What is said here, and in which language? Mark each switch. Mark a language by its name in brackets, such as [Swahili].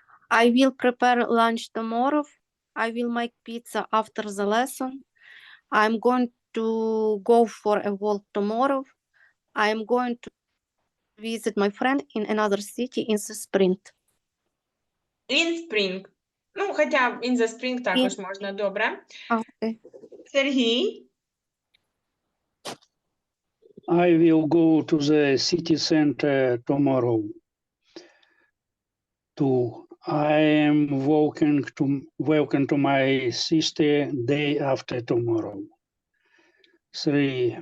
[English] I will prepare lunch tomorrow. I will make pizza after the lesson. I'm going to go for a walk tomorrow. I am going to visit my friend in another city in the spring. In spring. [Ukrainian] Ну, хоча [English] in the spring [Ukrainian] також можна, добре. [English] Okay. [Ukrainian] Сергій. [English] I will go to the city center tomorrow. 2. I am welcome to my sister day after tomorrow. 3.